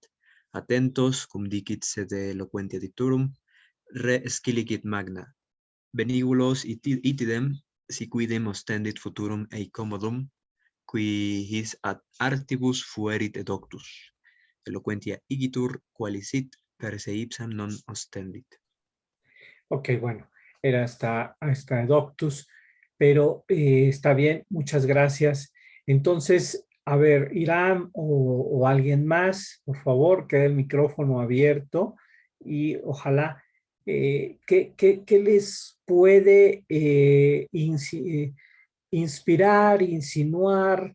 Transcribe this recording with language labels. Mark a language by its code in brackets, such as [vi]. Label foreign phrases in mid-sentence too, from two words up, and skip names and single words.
[la] Attentos, cum dicit sed eloquentia dicturum, re scilicit magna. Benívolos itidem, si quidem ostendit futurum ei commodum, qui his ad artibus fuerit edoctus. Eloquentia igitur, qualisit per se ipsam non ostendit. [es] Ok, bueno, era hasta Edoctus, pero está bien, muchas gracias. Entonces, a ver, Irán o alguien más, por favor, quede el micrófono abierto y ojalá, ¿qué les puede inspirar, insinuar?